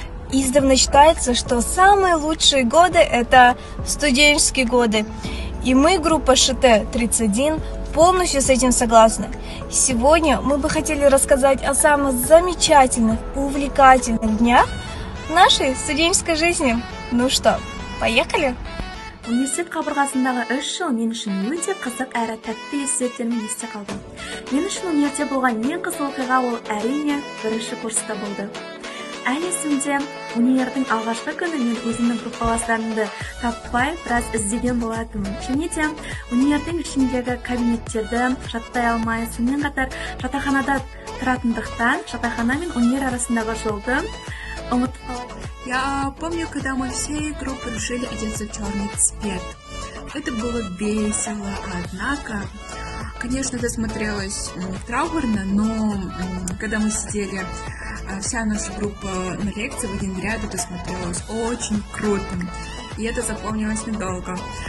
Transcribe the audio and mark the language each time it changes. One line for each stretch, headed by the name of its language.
Russian: Издавна считается, что самые лучшие годы – это студенческие годы. И мы, группа ШТ-31, полностью с этим согласны. Сегодня мы бы хотели рассказать о самых замечательных, увлекательных днях нашей студенческой жизни. Ну что, поехали?
Kazakh: Университет қабырғасындағы 3 жыл мен үшін өте қызық әрі тәтті естеліктермен есте қалды. Мен үшін универде болған ең қызық оқиға ол әрине бірінші курста болды. Әлі есімде, универдің алғашқы күні мен өзімнің группаластарымды таппай біраз іздеген болатынмын. Және де универдің ішіндегі кабинеттерді жаттай алмай, сонымен қатар жатақханада тұратындықтан жатақхана мен универ арасындағы жолды ұмытып қалдым.
Russian: Я помню, когда мы всей группой решили одеться в черный цвет. Это было весело, однако, конечно, это смотрелось траурно, но когда мы сидели, вся наша группа на лекции в один ряд, это смотрелось очень круто, и это запомнилось надолго.